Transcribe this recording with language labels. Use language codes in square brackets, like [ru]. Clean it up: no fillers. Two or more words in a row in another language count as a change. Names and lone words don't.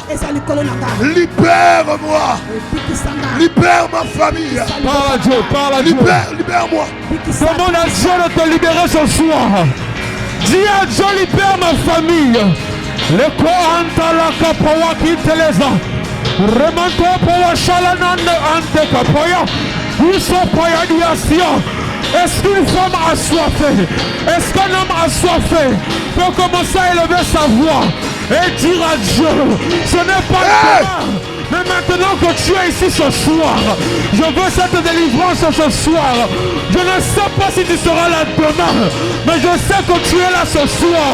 [fr] Libère-moi. Libère ma famille. Parle à Dieu. Libère-moi. Demande à Dieu de te libérer ce soir. Dis à Dieu, libère ma famille. Le Koanta la Kapawa qui te les a. Remonte pour Shalanande ante Kapoya. Usopoya diation. Est-ce qu'une femme assoiffée, est-ce qu'un homme assoiffé peut commencer à élever sa voix et dire à Dieu, ce n'est pas toi, mais maintenant que tu es ici ce soir, je veux cette délivrance ce soir. Je ne sais pas si tu seras là demain, mais je sais que tu es là ce soir.